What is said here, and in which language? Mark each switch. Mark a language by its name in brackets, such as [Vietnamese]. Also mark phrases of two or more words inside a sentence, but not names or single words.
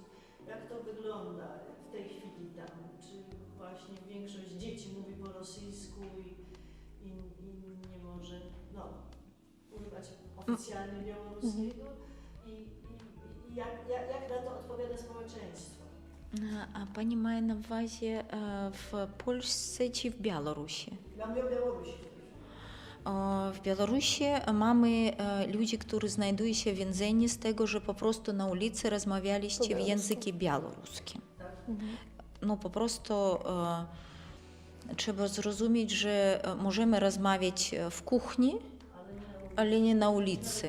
[Polish] Jak to wygląda w tej chwili tam? Czy właśnie większość dzieci mówi po rosyjsku i nie może używać oficjalnie białoruskiego? I jak na to odpowiada społeczeństwo? [Ukrainian] А пані має на увазі в Польщі чи в Білорусі? [Polish] Dla mnie o Białorusi. W Białorusi mamy ludzi, którzy znajdują się w więzieniu z tego, że po prostu na ulicy rozmawialiście w języku białoruskim. No po prostu trzeba zrozumieć, że możemy rozmawiać w kuchni, ale nie na ulicy.